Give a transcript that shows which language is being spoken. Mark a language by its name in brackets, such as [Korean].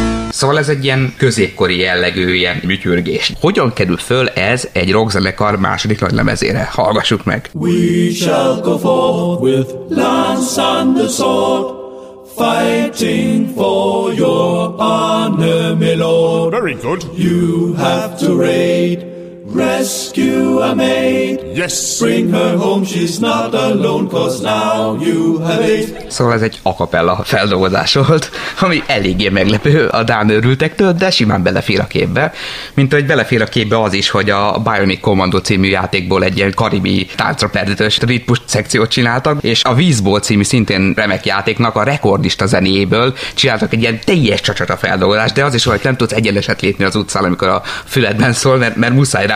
[Hungarian] Szóval ez egy ilyen középkori jellegű ilyen műtyörgés. Hogyan kerül föl ez egy rockzenekar második nagy lemezére? Hallgassuk meg! [English] We shall go forth with lance and the sword, fighting for your honor, my lord. Very good. You have to raid, rescue a maid. Yes. Bring her home, she's not alone, cause now you have it. [Hungarian] Szóval ez egy a cappella feldolgozás volt, ami eléggé meglepő a dán örültektől, de simán belefér a képbe. Mint hogy belefér a képbe az is, hogy a Bionic Commando című játékból egy ilyen karibi táncra perdítős ritmus szekciót csináltak, és a Vízból című szintén remek játéknak a rekordista zenéjéből csináltak egy ilyen teljes csacsata feldolgozást, de az is, hogy nem tudsz egyenleset lépni az utcán, amikor a füledben szól, mert muszáj rá